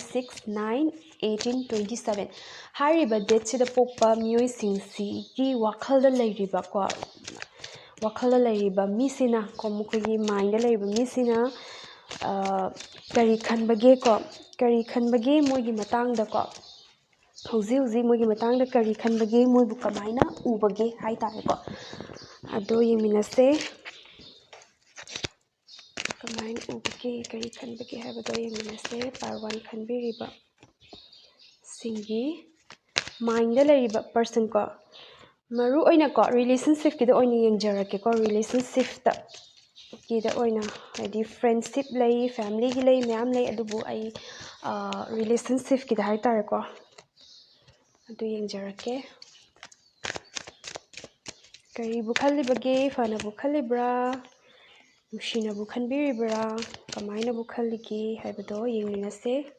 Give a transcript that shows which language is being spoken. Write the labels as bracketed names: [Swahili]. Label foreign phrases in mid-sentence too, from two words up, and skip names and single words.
[Manipuri] 6 9 18 27 hariba date sida pokpa mioi singsi gi wakhal da leiriba ko wakhal da leiriba misina ko mukhigi mind da leiriba misina kari khanbage ko kari khanbage moigi matang da ko hauzi moigi matang da kari khanbage moibu kamaina ubage hai tare ko ado yeminase kamaina ubage kari khanbage habado yeminase parwan khanbiriba singi mind da leriba person ko maru oina ko relationship ki da oina yengjarake ko relationship ta kida oina hadi friendship lay family gi lay mayam lay adubu ai relationship ki da hai tare ko adu yengjarake kari bu khallibage fana bu khallibra nushina bu khanbiribra kamaina bu khallige haibado yengminase